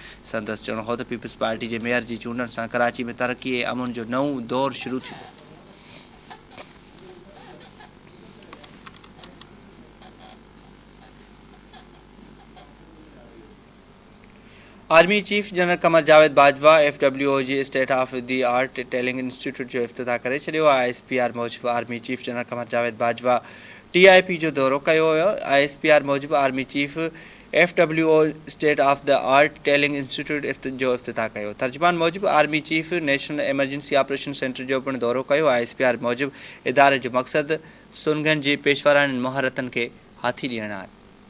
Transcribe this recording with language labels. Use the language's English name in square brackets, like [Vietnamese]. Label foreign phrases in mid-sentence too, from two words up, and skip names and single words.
[Sindhi] संदसि चवणु हो त पीपल्स पार्टी के मेयर की चूंडनि सां कराची में तरक्की ऐं अमुन जो नओं दौर शुरू थी। [English] army chief [Sindhi] जनरल कमर जावेद बाजवा FWO जी [English] state of the art telling institute [Sindhi] जो इफ्तिताह करे छॾियो आहे। ISPR मूजिबि [English] army chief [Sindhi] जनरल कमर जावेद बाजवा TIP जो दौरो कयो हुयो। ISPR मूजिबि [English] army chief [Sindhi] FWO [English] state of the art telling institute [Sindhi] जो इफ्तिताह कयो। तर्जुमान मूजिबि [English] army chief [Sindhi] नेशनल एमरजेंसी ऑपरेशन सेंटर जो पिणु दौरो कयो। ISPR मूजिबि इदारे जो मक़सदु सुनगन जी पेशवारानी महारतनि खे हाथी ॾियणु आहे।